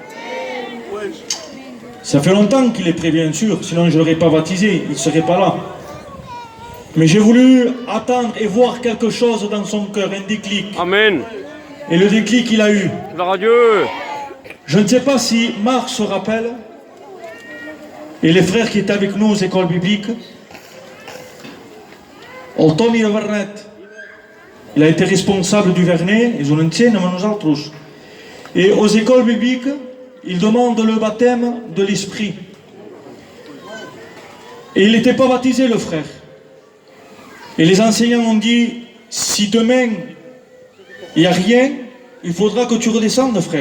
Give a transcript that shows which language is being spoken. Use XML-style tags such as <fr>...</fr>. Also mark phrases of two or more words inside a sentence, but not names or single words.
<fr>Ça fait longtemps qu'il est prêt, bien sûr, sinon je ne l'aurais pas baptisé, il ne serait pas là. Mais j'ai voulu attendre et voir quelque chose dans son cœur, un déclic. Amen. Et le déclic qu'il a eu. Gloire à Dieu. Je ne sais pas si Marc se rappelle, et les frères qui étaient avec nous aux écoles bibliques, el Toni de Vernet, il a été responsable du Vernet, ils ont</fr> <ca>enseignat a nosaltres.</ca> <fr>Et aux écoles bibliques, il demande le baptême de l'Esprit. Et il n'était pas baptisé, le frère. Et les enseignants ont dit, si demain il n'y a rien, il faudra que tu redescendes, frère.</fr>